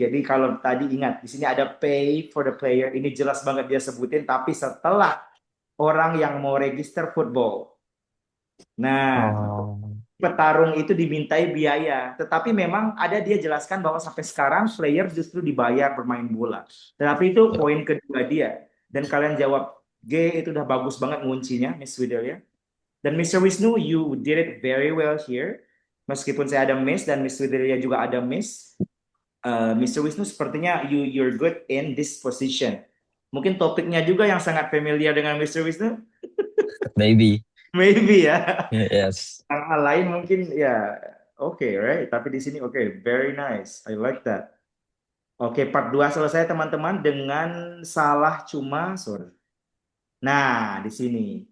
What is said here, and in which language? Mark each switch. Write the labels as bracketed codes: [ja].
[id] Jadi kalau tadi ingat, di sini ada [en] pay for the player. [id] Ini jelas banget dia sebutin, tapi setelah orang yang mau register football. Nah, petarung itu dimintai biaya. Tetapi memang ada dia jelaskan bahwa sampai sekarang player justru dibayar bermain bola. Tetapi itu poin kedua dia. Dan kalian jawab G, itu udah bagus banget nguncinya, Miss Widelia. Dan Mr. [en] Wisnu, you did it very well here. [id] Meskipun saya ada miss dan Miss Widelia juga ada miss, Mr. [en] Wisnu [id] sepertinya [en] you're good in this position. [id] Mungkin topiknya juga yang sangat familiar dengan Mr. Wisnu. [en] Maybe. Maybe ya. Yes. [id] Hal lain mungkin ya. [en] Okay, right. [id] Tapi di sini [en] okay, very nice. I like that. [id] Oke, part 2 selesai teman-teman dengan salah cuma sorry. Nah, di sini.